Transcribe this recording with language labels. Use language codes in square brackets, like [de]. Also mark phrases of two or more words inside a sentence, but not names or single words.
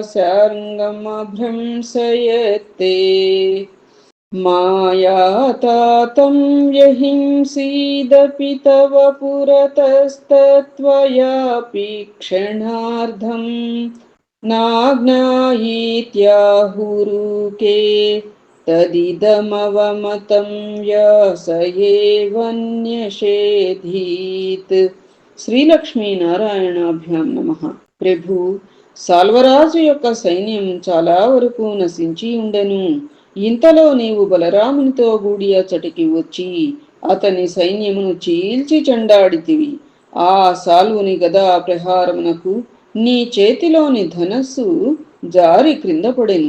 [sa] सार्ङ्गमभ्रंशयत्ते मायातातं यहिंसीदपि तव पुरतस्तत्त्वयापि क्षणार्धं नाज्ञायीत्याहुरुके तदिदमवमतं व्यास एवन्यषेधीत्. [te] శ్రీలక్ష్మీనారాయణాభ్యాం నమః. ప్రభు, సాల్వరాజు యొక్క సైన్యం చాలా వరకు నశించి ఉండెను. ఇంతలో నీవు బలరామునితో గూడి అచ్చటికి వచ్చి అతని సైన్యమును చీల్చి చెండాడితివి. ఆ సాల్వుని గదా ప్రహారమునకు నీ చేతిలోని ధనస్సు జారి క్రింద పడెను.